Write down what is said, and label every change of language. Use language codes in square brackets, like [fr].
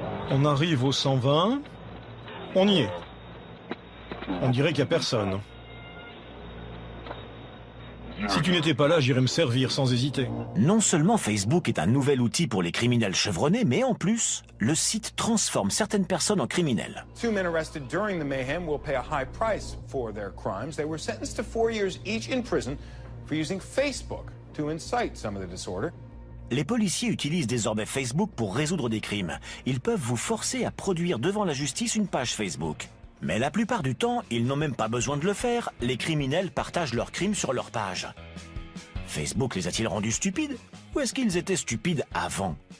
[fr] On arrive au 120. On y est. On dirait qu'il n'y a personne. Si tu n'étais pas là, j'irais me servir sans hésiter. Non seulement Facebook est un nouvel outil pour les criminels chevronnés, mais en plus, le site transforme certaines personnes en criminels. [en] 2 men arrested during the mayhem will pay a high price for their crimes. They were sentenced to 4 years each in prison for using Facebook to incite some of the disorder. [fr] Les policiers utilisent désormais Facebook pour résoudre des crimes. Ils peuvent vous forcer à produire devant la justice une page Facebook. Mais la plupart du temps, ils n'ont même pas besoin de le faire. Les criminels partagent leurs crimes sur leur page. Facebook les a-t-il rendus stupides? Ou est-ce qu'ils étaient stupides avant?